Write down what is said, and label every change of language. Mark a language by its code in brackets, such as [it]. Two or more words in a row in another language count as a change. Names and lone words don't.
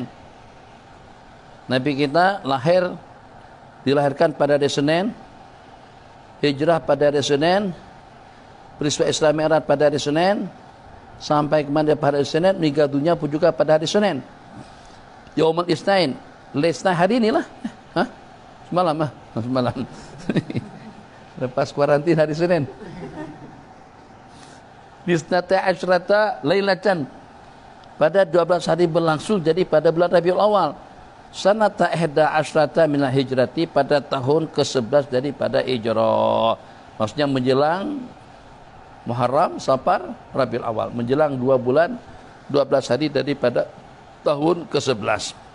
[ms] Nabi kita dilahirkan pada hari Senin, hijrah pada hari Senin, peristiwa Isra Mi'raj pada hari Senin, sampai kemana pada hari Senin, meninggal dunia pun juga pada hari Senin. [ar] Yaumul Isnain, [ms] hari inilah. Semalam. Lepas kuarantin hari Senin. [ar] Bisnata asyrata lailatan, [ms] pada 12 hari berlangsung, jadi pada bulan Rabiul Awal. [ar] Sanata ihda asyrata minal hijrati, [ms] pada tahun ke-11 daripada hijrah. Maksudnya menjelang Muharram, Safar, Rabiul Awal, menjelang 2 bulan 12 hari daripada tahun ke-11.